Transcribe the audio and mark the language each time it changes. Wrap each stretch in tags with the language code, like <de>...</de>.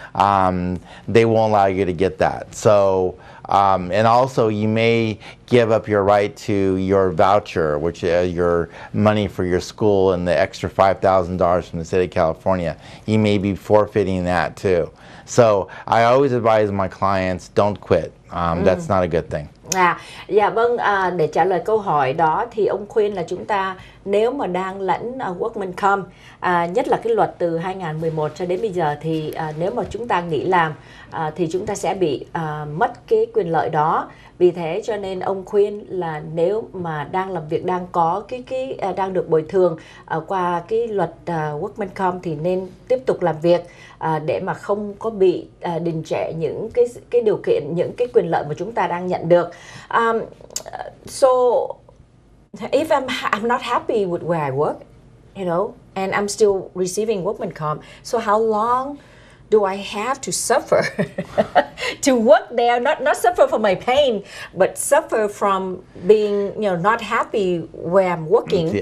<en>They won't allow you to get that. So and also you may give up your right to your voucher, which is your money for your school, and the extra $5,000 from the state of California. You may be forfeiting that too. So I always advise my clients, don't quit. That's not a good thing.</en> <vi>Dạ vâng, để trả lời câu hỏi đó thì ông khuyên là chúng ta nếu mà đang lãnh workman comp, nhất là cái luật từ 2011 cho đến bây giờ, thì nếu mà chúng ta nghỉ làm thì chúng ta sẽ bị mất cái quyền lợi đó. Vì thế cho nên ông khuyên là nếu mà đang làm việc, đang có đang được bồi thường qua cái luật workman comp thì nên tiếp tục làm việc để mà không có bị đình trệ những cái điều kiện, những cái quyền lợi mà chúng ta đang nhận được.</vi> <en>So if I'm not happy with where I work, and I'm still receiving workman comp, so how long do I have to suffer to work there? Not suffer from my pain, but suffer from being not happy where I'm working.</en>